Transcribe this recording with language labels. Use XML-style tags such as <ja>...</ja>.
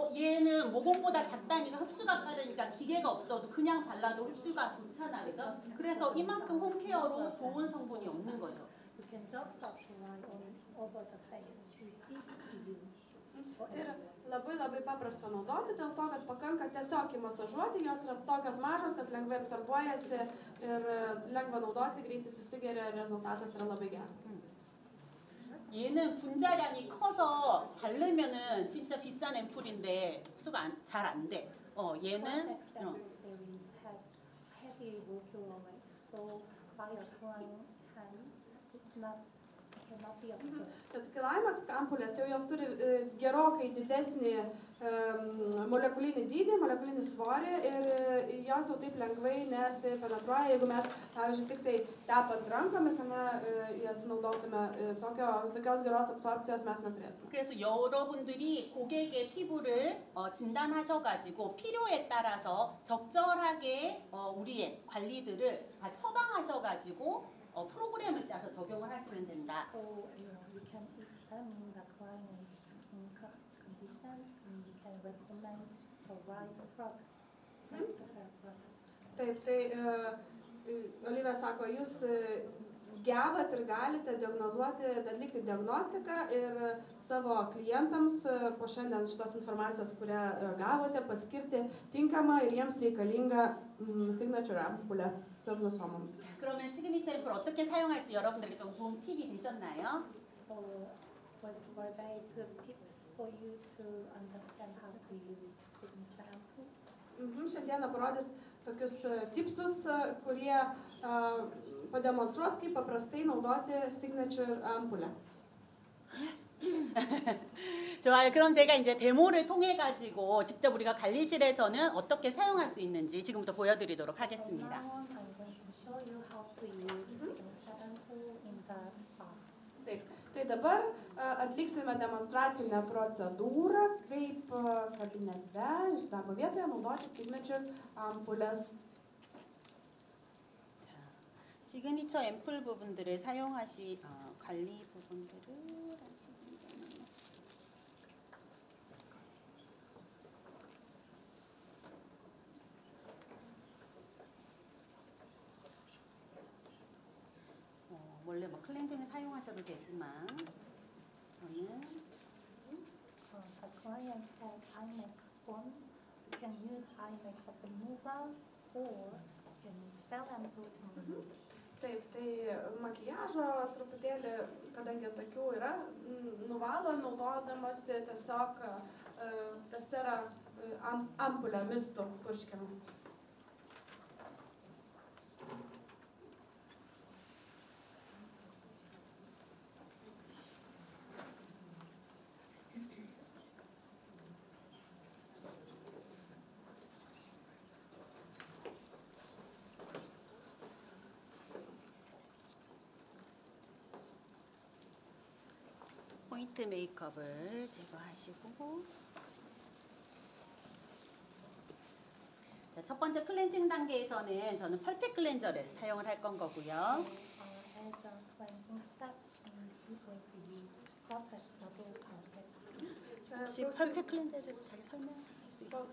<ko>얘는 모공보다 작다니까 흡수가 빠르니까 기계가 없어도 그냥 발라도 흡수가 좋잖아, 그죠? 그래서 이만큼 홈케어로 좋은 성분이 없는 거죠.</ko> <en>You can just apply all over the face. It's easy to use.</en> <lt>Tai yra labai paprasta naudoti, dėl to, kad pakanka tiesiog įmasažuoti, jos yra tokios mažos, kad lengvai absorbuojasi ir lengva naudoti, greitai susigeria, rezultatas yra labai geras.</lt> <ko>얘는 분자량이 커서 바르면은 진짜 비싼 앰플인데 흡수가 잘 안 돼. 얘는</ko> <en>series has heavy molecular weight, so by applying hands, it cannot be absorbed.</en> <lt>Bet Climax ampulės jau jos turi gerokai didesnį molekulinį dydį, molekulinį svorį ir jos jau taip lengvai nesipenetruoja, jeigu mes, pavyzdžiui, tik tai tepant rankomis, jas naudotume, tokios geros absorpcijos mes neturėtume.</lt> <ko>그래서 여러분들이 고객의 피부를 진단하셔가지고 필요에 따라서 적절하게 우리의 관리들을 다 처방하셔가지고 프로그램을 짜서 적용을 하시면 된다.</ko> <en>So you can examine the client's skin conditions and you can recommend the right products, necessary products.</en> <lt>Taip, tai Olivija sako, jūs gebat ir galite diagnozuoti, atlikti diagnostiką ir savo klientams po šiandien šitos informacijos, kurią gavote, paskirti tinkamą ir jiems reikalingą signature ampulę su egzosomomis.</lt> <ko>그러면 시그니처 앰플 어떻게 사용할지 여러분들에게 좀 좋은 팁이 되셨나요?</ko> <en>So were they good tips for you to understand how to use signature ampoule?</en> <lt>Šiandieną parodys tokius tipsus, kurie pademonstruos, kaip paprastai naudoti signature ampulę.</lt> <ko>좋아요. 그럼 제가 이제 데모를 통해 가지고 직접 우리가 관리실에서는 어떻게 사용할 수 있는지 지금부터 보여드리도록 하겠습니다.</ko> <en>Now I'm going to show you how to use signature ampoule in the spa.</en> <lt>Taip, tai dabar atliksime demonstracinę procedūrą, kaip kabinete, jūsų darbo vietoje naudoti signature ampulės.</lt> <ko>시그니처 앰플 부분들을 사용하시 관리 부분들을 하시면 원래 뭐 클렌징을 사용하셔도 되지만 저는</ko> <en>The client has eye makeup on. You can use eye makeup remover or you can use gel ampoule to remove.</en> <lt>Taip, tai makiažo truputėlį, kadangi tokių yra, nuvalo naudodamasi tiesiog tas yra ampulę mistų purškiamą.</lt> <ko>포인트 메이크업을 제거하시고 자, 첫 번째 클렌징 단계에서는 저는 펄펙 클렌저를 사용을 할 건 거고요.</ko> <en>As a cleansing step, she's going to use perfect double perfect.</en> <ko>혹시 펄펙 클렌저에 대해서 자기 설명할 수 있을까요?</ko>